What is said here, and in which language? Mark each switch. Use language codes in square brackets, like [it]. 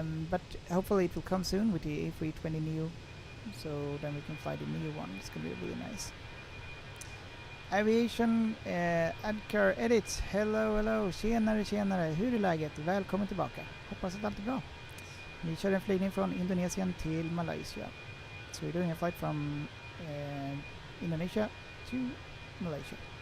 [en] But hopefully it will come soon with the A320neo, so then we can fly the Neo one. It's gonna be really nice. [sv] Aviation, Adcar Edits, hello, tjenare, hur är läget? Välkommen tillbaka. Hoppas att allt är bra. Vi kör en flygning från Indonesien till Malaysia. [en] So we're doing a flight from Indonesia to Malaysia.